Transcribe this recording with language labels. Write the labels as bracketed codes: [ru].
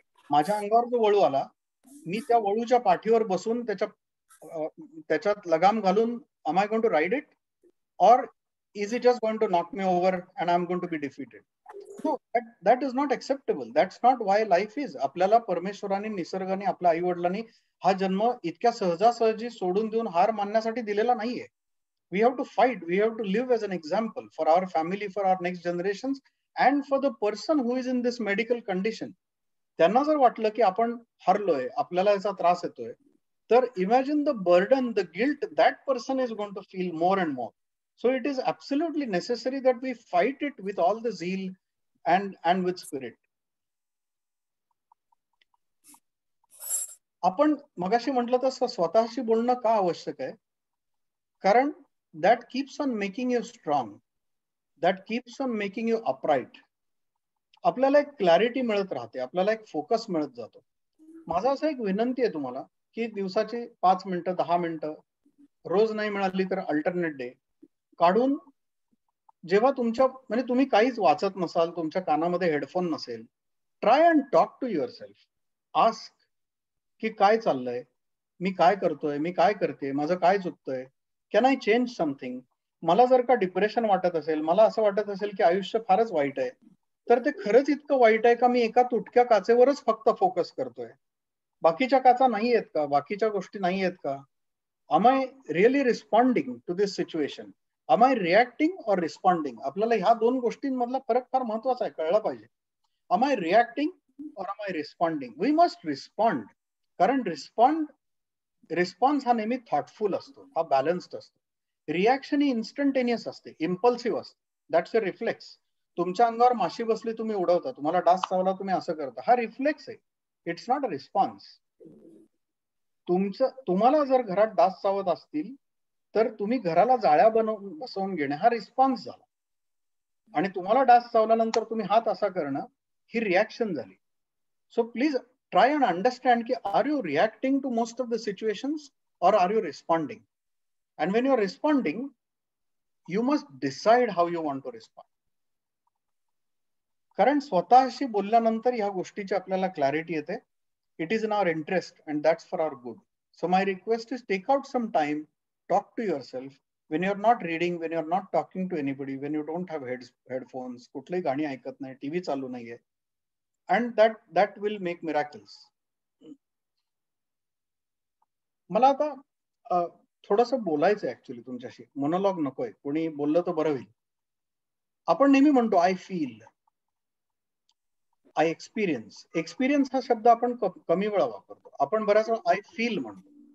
[mr] माझ्या अंगावर जो वळू आला, मी त्या वळूच्या पाठीवर बसून त्याच्यात लगाम घालून [en] am I going to ride it? Or is it just going to knock me over and I'm going to be defeated? No, that is not acceptable. That's not why life is. [mr] आपल्याला परमेश्वराने, निसर्गाने, आपल्या आई वडिलांनी हा जन्म इतक्या सहजासहजी सोडून देऊन हार मानण्यासाठी दिलेला नाहीये. [en] We have to fight. We have to live as an example for our family, for our next generations, and for the person who is in this medical condition. [mr] त्यांना जर वाटलं की आपण हरलोय, आपल्याला याचा त्रास येतोय, तर [en] imagine the burden, the guilt that person is going to feel more and more. So it is absolutely necessary that we fight it with all the zeal and with spirit. [mr] आपण मगाशी म्हटलं तसं स्वतःशी बोलणं का आवश्यक आहे? [en] कारण that keeps on making you strong, that keeps on making you upright. [mr] आपल्याला एक क्लॅरिटी मिळत राहते, आपल्याला एक फोकस मिळत जातो. माझा असं एक विनंती आहे तुम्हाला की दिवसाची 5 मिनिटं 10 मिनिटं रोज नाही मिळाली तर अल्टरनेट डे काढून, जेव्हा तुमच्या म्हणजे तुम्ही काहीच वाचत नसाल, तुमच्या कानामध्ये हेडफोन नसेल, [en] Try and talk to yourself. [mr] Ask की काय चाललंय, मी काय करतोय, मी काय करते, माझं काय चुकतंय, [en] Can I change something. [mr] मला जर का डिप्रेशन वाटत असेल, मला असं वाटत असेल की आयुष्य फारच वाईट आहे, तर ते खरंच इतकं वाईट आहे का मी एका तुटक्या काचेवरच फक्त फोकस करतोय? बाकीच्या काचा नाही आहेत का? बाकीच्या गोष्टी नाही आहेत का? [en] Am I really responding to this situation? Am I reacting or responding? [mr] आपल्याला ह्या 2 गोष्टींमधला फरक फार महत्वाचा आहे, कळला पाहिजे. [en] Am I reacting or am I responding? We must respond. [mr] कारण रिस्पॉन्स हा नेहमी थॉटफुल असतो, हा बॅलन्स्ड असतो. रिॲक्शन ही इन्स्टंटेनियस असते, इम्पल्सिव्ह असते. [en] That's a reflex. [mr] तुमच्या अंगावर माशी बसली, तुम्ही उडवता, तुम्हाला डास चावला, तुम्ही असं करता, हा रिफ्लेक्स आहे. [en] It's not a response. [mr] तुम्हाला जर घरात डास चावत असतील तर तुम्ही घराला जाळ्या बसवून घेणे हा रिस्पॉन्स झाला. आणि तुम्हाला डास चावल्यानंतर तुम्ही हात असा करणं ही रिॲक्शन झाली. [en] So please try and understand ki, are you reacting to most of the situations or are you responding? And when you're responding, you must decide how you want to respond. [mr] कारण स्वतःशी बोलल्यानंतर ह्या गोष्टीची आपल्याला clarity येते. [en] It is in our interest and that's for our good. So my request is take out some time, talk to yourself when you're not reading, when you're not talking to anybody, when you don't have headphones, [mr] कुठलीही गाणी ऐकत नाही, TV चालू नाहीये. [en] And that will make miracles. [mr] मला आता थोडंसं बोलायचं ऍक्च्युली तुमच्याशी, मोनोलॉग नकोय, कोणी बोललं तर बरं होईल. आपण नेहमी म्हणतो I feel, I experience. Experience हा शब्द आपण कमी वेळा वापरतो, आपण बऱ्याच वेळा आय फील म्हणतो.